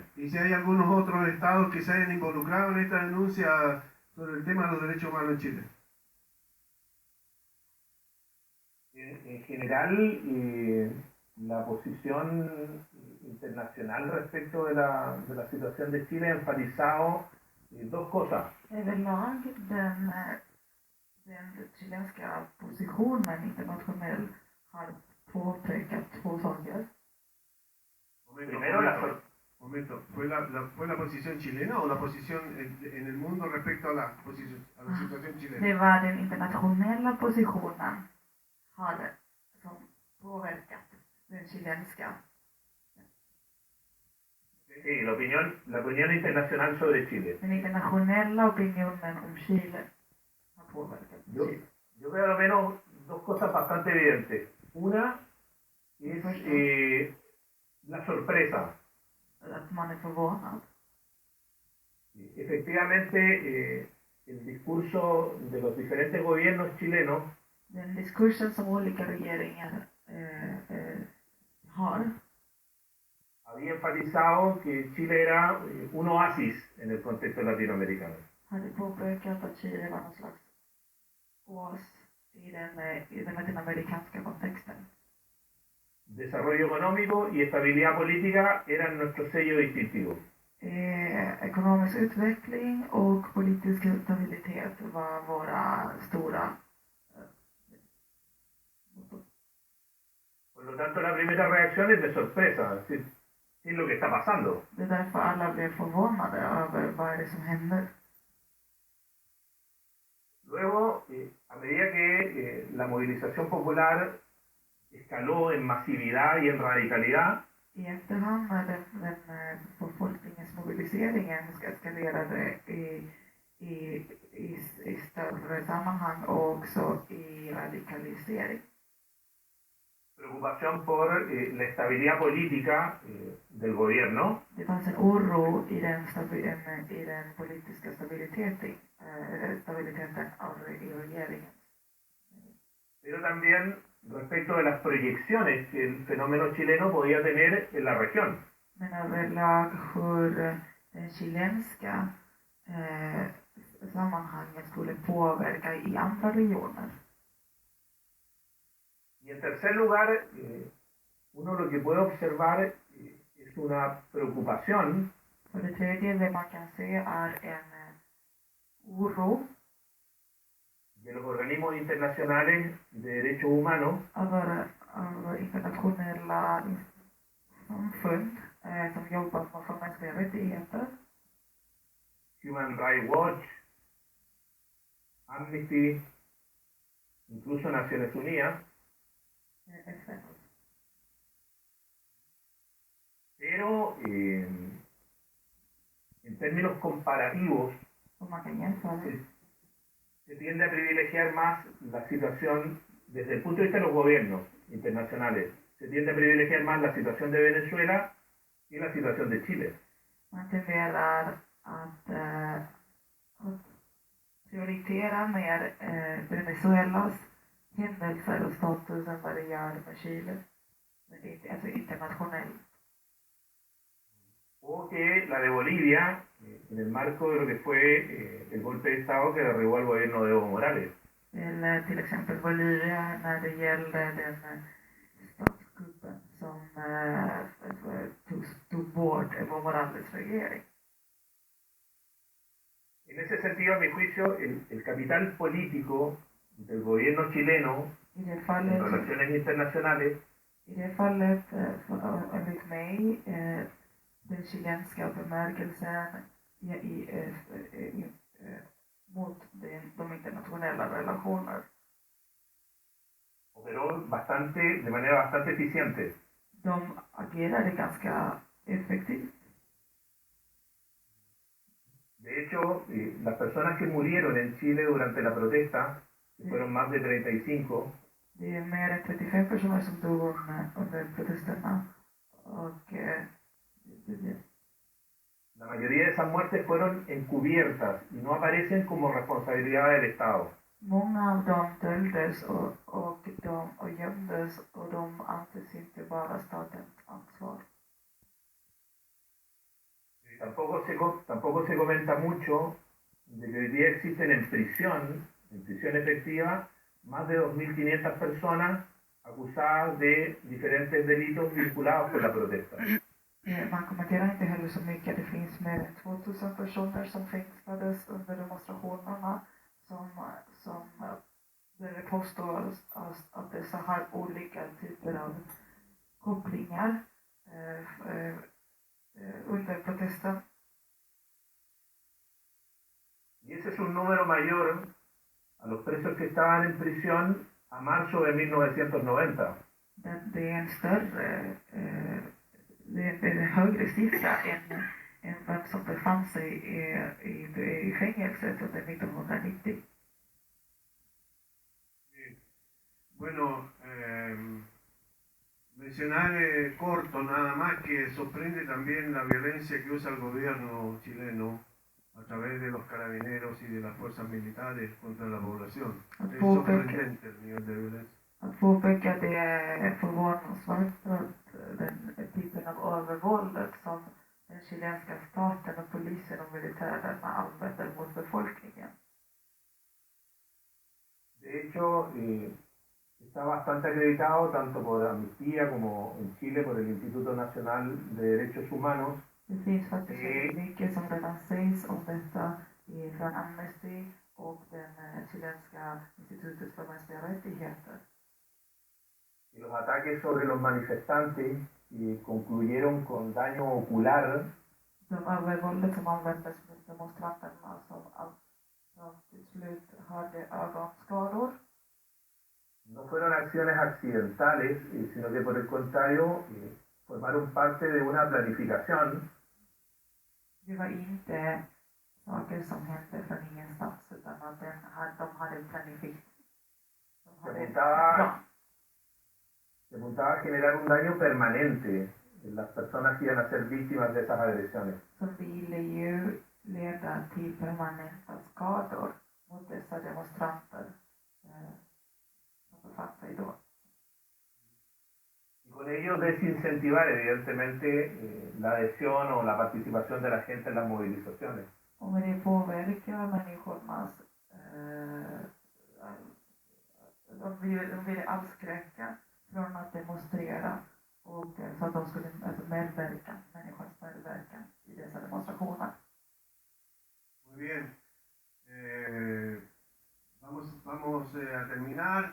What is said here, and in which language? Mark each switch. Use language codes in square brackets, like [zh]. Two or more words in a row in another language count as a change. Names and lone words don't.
[es] ¿Y si hay algunos otros estados que se hayan involucrado en esta denuncia sobre el tema de los derechos humanos en Chile? En general, la posición internacional respecto de la situación de Chile ha enfatizado dos cosas. [sv] Överlag, den chilenska positionen internationellt har påpekat två saker. [es] Primero, Momento, ¿fue la posición chilena o la posición en el mundo respecto a la situación chilena? [sv] Det var den internationella positionen som påverkat den chilenska. [es] Sí, la opinión internacional sobre Chile. [sv] Den internationella opinionen om Chile har påverkat Chile. [es] Yo veo al menos dos cosas bastante evidentes. Una es la sorpresa. [sv] Att man är förvånad. [es] Efectivamente, el discurso de los diferentes gobiernos chilenos [sv] Den diskursen som olika regeringar har [es] había enfatizado que Chile era un oasis en el contexto latinoamericano. [sv] hade påpekat att Chile var någon slags oas i den latinamerikanska kontexten. [es] Desarrollo económico y estabilidad política eran nuestro sello distintivo. [sv] Ekonomisk utveckling och politisk stabilitet var våra stora. [es] Por lo tanto, la primera reacción es de sorpresa. ¿Qué es lo que está pasando? [sv] Det är därför alla blev förvånade över vad är det som händer. [es] Luego, a medida que la movilización popular escaló en masividad y en radicalidad, [sv] I efterhand när den befolkningens mobiliseringen eskalerade i större sammanhang och också i radikalisering. [es] preocupación por la estabilidad política del gobierno, [sv] Det fanns en oro i den politiska stabiliteten i regeringen. [es] pero también respecto de las proyecciones que el fenómeno chileno podía tener en la región. [sv] Men överlag hur den chilenska sammanhanget skulle påverka i andra regioner. [es] Y en tercer lugar, uno lo que puede observar es una preocupación [sv] För det tredje, det man kan se är en oro [es] de los organismos internacionales de derechos humanos [sv] över internationella samfund som jobbar för mänskliga rättigheter. [es] Human Rights Watch, Amnesty, incluso Naciones Unidas, [sv] FN. [es] pero en términos comparativos [sv] Och man kan jämföra. [es] se tiende a privilegiar más la situación desde el punto de vista de los gobiernos internacionales. Se tiende a privilegiar más la situación de Venezuela y la situación de Chile. [sv] Man tenderar att prioritera mer Venezuelas händelser och status än vad det gör med Chile. Alltså internationellt. [es] O que la de Bolivia, en el marco de lo que fue el golpe de Estado que derribó al gobierno de Evo Morales. [sv] Eller till exempel Bolivia när det gällde den statskuppen som tog bort Evo Morales regering. [es] En ese sentido, a mi juicio, el capital político del gobierno chileno [sv] I det en fallet, [es] relaciones internacionales [sv] enligt mig, den chilenska bemärkelsen mot de internationella relationer. [es] operó de manera bastante eficiente. [sv] De agerade ganska effektivt. [es] De hecho, las personas que murieron en Chile durante la protesta, que fueron más de 35, [sv] Det är mer än 35 personer som dog under protesterna. Och [es] la mayoría de esas muertes fueron encubiertas y no aparecen como responsabilidad del Estado. [sv] många av dem döljdes och gömdes och de anses inte vara statens ansvar. [es] Tampoco se comenta mucho de que hoy día existen en prisión efectiva, más de 2.500 personas acusadas de diferentes delitos vinculados con la protesta. [sv] Man kommenterar inte heller så mycket. Det finns mer än 2000 personer som fängslades under demonstrationerna som påstår att dessa har olika typer av kopplingar under protesten. [es] Y ese es un número mayor a los presos que estaban en prisión a marzo de 1990. [sv] Det är en större, det är en högre siffra än vem som befann sig i fängelset under 1990. [es] Bueno, mencionar corto nada más que sorprende también la violencia que usa el gobierno chileno a través de los carabineros y de las fuerzas militares contra la población. Es sorprendente el nivel de violencia. [sv] Att påpeka det är förvånansvärt att den typen av övervåld som den chilenska staten och polisen och militären använder mot befolkningen. [es] De hecho, está bastante acreditado tanto por Amnistía como en Chile por el Instituto Nacional de Derechos Humanos. [sv] Det finns faktiskt mycket som redan sägs om detta från Amnesty och den chilenska institutet för mänskliga rättigheter. [es] Y los ataques sobre los manifestantes concluyeron con daño ocular. [sv] De övervåldet som användes mot demonstranterna som till slut hade ögonskador. [es] No fueron acciones accidentales, sino que por el contrario formaron parte de una planificación. [sv] Det var inte saker som hände från ingenstans utan att de hade planificerat. [es] Se apuntaba a generar un daño permanente en las personas que iban a ser víctimas de esas agresiones. [sv] Som ville ju leda till permanenta skador mot dessa demonstranter som befann sig då. [es] Y con ello desincentivar evidentemente la adhesión o la participación de la gente en las movilizaciones. [sv] Och med det påverkar människornas de ville avskräcka från att demonstrera och så att de skulle medverka, människors medverkan i dessa demonstrationer. [es] Muy bien. Vamos a terminar.